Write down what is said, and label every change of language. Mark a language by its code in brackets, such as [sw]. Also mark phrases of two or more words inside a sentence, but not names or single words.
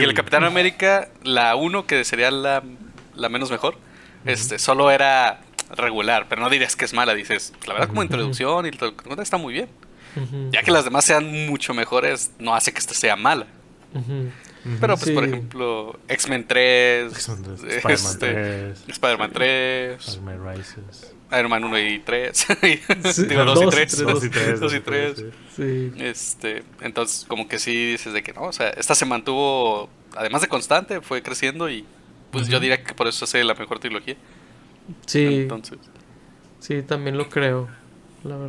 [es] Y que el Capitán América, la 1, que sería la menos mejor, solo era regular, pero no dirías que es mala, dices, la verdad como introducción y todo está muy bien. Ya que las demás sean mucho mejores, no hace que esta sea mala. Pero pues por ejemplo, X-Men 3, Spider-Man 3, Spider-Man Rises, Iron Man 1 y 3, digo 2 y 3, 2 y 3. Sí. Entonces como que sí dices de que no, o sea, esta se mantuvo, además de constante, fue creciendo y pues yo diría que por eso es la mejor trilogía. Sí. Entonces. Sí, también lo creo, la verdad.